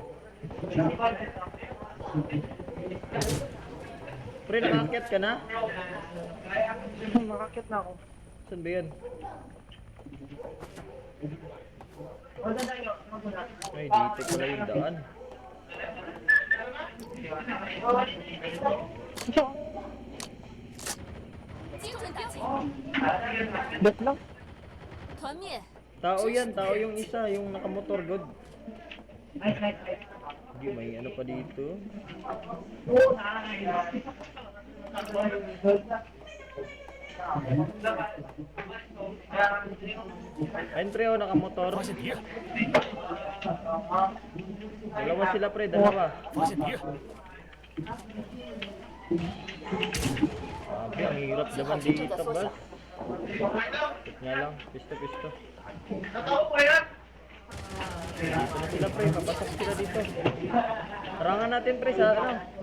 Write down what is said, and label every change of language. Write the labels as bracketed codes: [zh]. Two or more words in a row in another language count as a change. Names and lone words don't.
[tl] Pre, nakakyat ka na? Makakyat na ako. Saan ba yan? Ay, dito pala yung daan. Siya, [zh] 精准打击， [tl] bet lang. [zh] 团灭。 [tl] Tao yan, tao yung isa, yung nakamotor, god. Hindi, may ano pa dito. Ayun pre, oh, nakamotor. [zh] 发现敌人， [tl] Dalawa sila pre, dalawa. [zh] 发现敌人， [tl] Sabi, ang hirap naman dito, bas. Ikot nga lang, pisto. Dito na sila pre, papasok sila dito. Tarangan natin pre sa ano.